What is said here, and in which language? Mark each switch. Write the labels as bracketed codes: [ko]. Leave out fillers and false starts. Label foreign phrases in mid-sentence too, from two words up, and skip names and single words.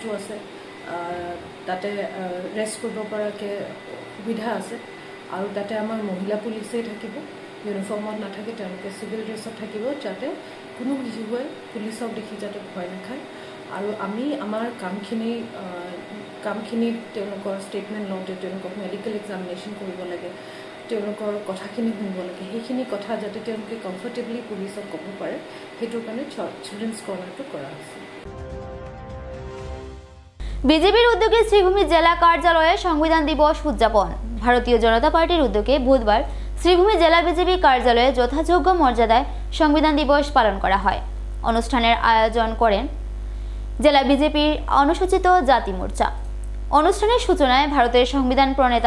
[as] আছে তাতে ৰেষ্ট কৰিব পৰাকৈ সুবিধা আছে আৰু তাতে আমাৰ মহিলা পুলিচেই থাকিব ইউনিফৰ্মত নাথাকে তেওঁলোকে [en] civil dress [as] থাকিব যাতে কোনো শিশুৱে পুলিচক দেখি যাতে ভয় নাখায় আৰু আমি আমাৰ কামখিনি তেওঁলোকৰ ষ্টেটমেণ্ট লওঁতে তেওঁলোকক [en] medical examination [as] কৰিব লাগে তেওঁলোকৰ কথাখিনি শুনিব লাগে সেইখিনি কথা যাতে তেওঁলোকে কমফৰ্টেবলি পুলিচক ক'ব পাৰে সেইটোৰ কাৰণে [en] children's corner [as] কৰা হৈছে [bn] বিজেপির উদ্যোগে শ্রীভূমি জেলা কার্যালয়ে সংবিধান দিবস উদযাপন ভারতীয় জনতা পার্টির উদ্যোগে বুধবার শ্রীভূমি জেলা বিজেপি কার্যালয়ে যথাযোগ্য মর্যাদায় সংবিধান দিবস পালন করা হয় অনুষ্ঠানের আয়োজন করেন জেলা বিজেপির অনুসূচিত জাতি মোর্চা অনুষ্ঠানের সূচনায় ভারতের সংবিধান প্রণেতা